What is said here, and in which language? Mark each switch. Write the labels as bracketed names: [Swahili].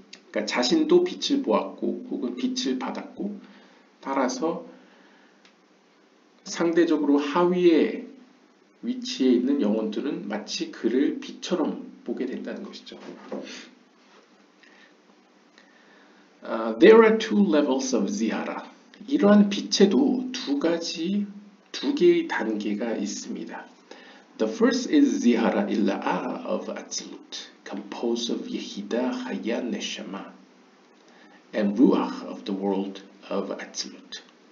[Korean] 그러니까 자신도 빛을 보았고 혹은 빛을 받았고 따라서 상대적으로 하위에 위치해 있는 영혼들은 마치 그를 빛처럼 보게 된다는 것이죠. [English] There are two levels of zihara. [Korean] 이러한 빛에도 두 개의 단계가 있습니다. [English] The first is zihara ilaa of Atzilut, composed of Yehida, Haya, Neshama, and Ruach of the world of Atzilut.